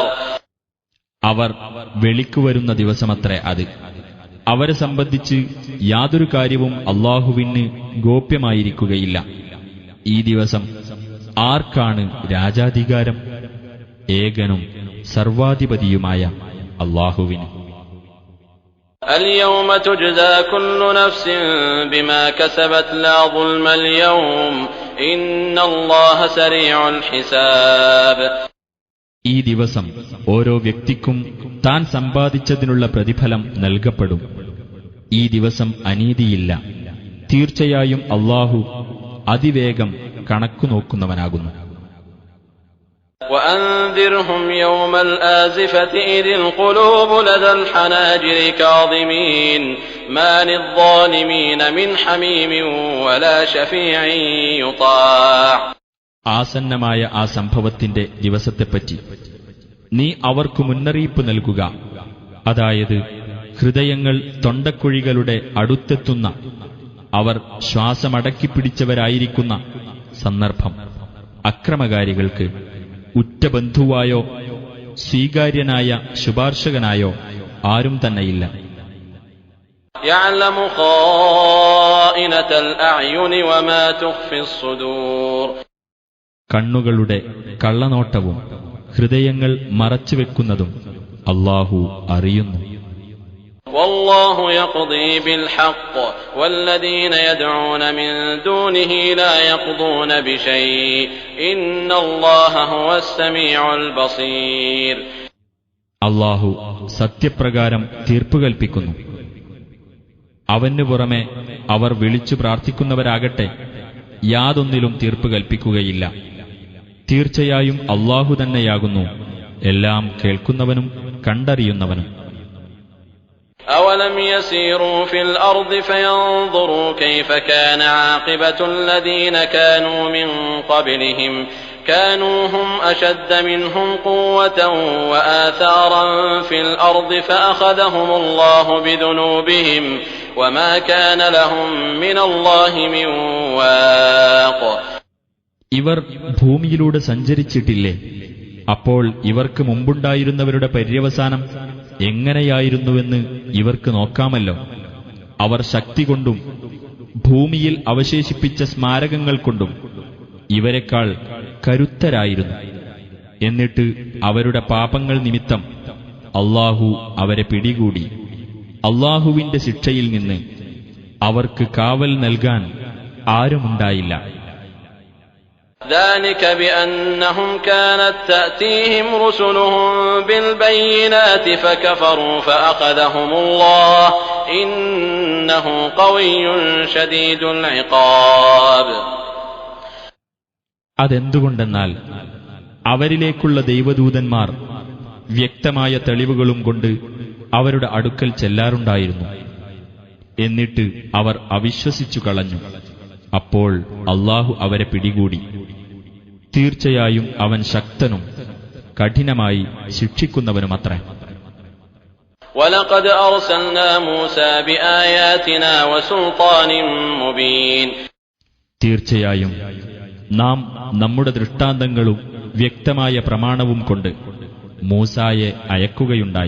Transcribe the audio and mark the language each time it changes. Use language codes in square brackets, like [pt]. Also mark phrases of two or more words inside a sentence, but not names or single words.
[ml] അവർ വെളിക്കുവരുന്ന ദിവസമത്രേ അത്. അവരെ സംബന്ധിച്ച് യാതൊരു കാര്യവും അല്ലാഹുവിന് ഗോപ്യമായിരിക്കുകയില്ല. ഈ ദിവസം ആർക്കാണ് രാജാധികാരം? ഏകനും സർവാധിപതിയുമായ അല്ലാഹുവിന്. [ar] اليوم تجزى كل نفس بما كسبت لا ظلم اليوم إن الله سريع الحساب. [ml] ഈ ദിവസം ഓരോ വ്യക്തിക്കും താൻ സമ്പാദിച്ചതിനുള്ള പ്രതിഫലം നൽകപ്പെടും. ഈ ദിവസം അനീതിയില്ല. തീർച്ചയായും അല്ലാഹു അതിവേഗം കണക്കു നോക്കുന്നവനാകുന്നു. [ar] وأنذرهم يوم الآزفة إذ القلوب لدى الحناجر كاظمين ما للظالمين من حميم ولا شفيع يطاع. [ml] ആസന്നമായ ആ സംഭവത്തിന്റെ ദിവസത്തെപ്പറ്റി നീ അവർക്കു മുന്നറിയിപ്പ് നൽകുക. അതായത് ഹൃദയങ്ങൾ തൊണ്ടക്കുഴികളുടെ അടുത്തെത്തുന്ന, അവർ ശ്വാസമടക്കിപ്പിടിച്ചവരായിരിക്കുന്ന സന്ദർഭം. അക്രമകാരികൾക്ക് ഉറ്റ ബന്ധുവായോ സ്വീകാര്യനായ ശുപാർശകനായോ ആരും തന്നെയില്ല. [ar] يعلم خائنة الأعين وما تخفي الصدور. [ml] കണ്ണുകളുടെ കള്ളനോട്ടവും ഹൃദയങ്ങൾ മറച്ചുവെക്കുന്നതും അല്ലാഹു അറിയുന്നു. [ar] والله يقضي بالحق والذين يدعون من دونه لا يقضون بشيء إن الله هو السميع البصير. [ml] അല്ലാഹു സത്യപ്രകാരം തീർപ്പ് കൽപ്പിക്കുന്നു. അവനു പുറമെ അവർ വിളിച്ചു പ്രാർത്ഥിക്കുന്നവരാകട്ടെ യാതൊന്നിലും തീർപ്പ് കൽപ്പിക്കുകയില്ല. തീർച്ചയായും അല്ലാഹു തന്നെയാകുന്നു എല്ലാം കേൾക്കുന്നവനും കണ്ടറിയുന്നവനും. [ar] أولم يسيروا في الأرض فينظروا كيف كان عاقبة الذين كانوا من قبلهم كانوا هم أشد منهم قوة وآثارا في الأرض فأخذهم الله بذنوبهم وما كان لهم من الله من واق. [ml] ഇവർ ഭൂമിയിലൂടെ സഞ്ചരിച്ചിട്ടില്ലേ? അപ്പോൾ ഇവർക്ക് മുമ്പുണ്ടായിരുന്നവരുടെ പര്യവസാനം എങ്ങനെയായിരുന്നുവെന്ന് ഇവർക്ക് നോക്കാമല്ലോ. അവർ ശക്തി കൊണ്ടും ഭൂമിയിൽ അവശേഷിപ്പിച്ച സ്മാരകങ്ങൾ കൊണ്ടും ഇവരെക്കാൾ കരുത്തരായിരുന്നു. എന്നിട്ട് അവരുടെ പാപങ്ങൾ നിമിത്തം അല്ലാഹു അവരെ പിടികൂടി. അല്ലാഹുവിന്റെ ശിക്ഷയിൽ നിന്ന് അവർക്ക് കാവൽ നൽകാൻ ആരുമുണ്ടായില്ല. [ar] ذلك بأنهم كانت تأتيهم رسلهم بالبينات فكفروا فأخذهم الله إنه قوي شديد العقاب. [ml] അതെന്തുകൊണ്ടെന്നാൽ അവരിലേക്കുള്ള ദൈവദൂതന്മാർ വ്യക്തമായ തെളിവുകളും കൊണ്ട് അവരുടെ അടുക്കൽ ചെല്ലാറുണ്ടായിരുന്നു. എന്നിട്ട് അവർ അവിശ്വസിച്ചു കളഞ്ഞു. അപ്പോൾ അല്ലാഹു അവരെ പിടികൂടി. തീർച്ചയായും അവൻ ശക്തനും കഠിനമായി ശിക്ഷിക്കുന്നവനുമത്രേ. [ar] وَلَقَدْ أَرْسَلْنَا مُوسَى بِآيَاتِنَا وَسُلْطَانٍ مُبِينٍ. [ml] തീർച്ചയായും നാം നമ്മുടെ ദൃഷ്ടാന്തങ്ങളും വ്യക്തമായ പ്രമാണവും കൊണ്ട് മൂസായെ അയക്കുകയുണ്ടായി.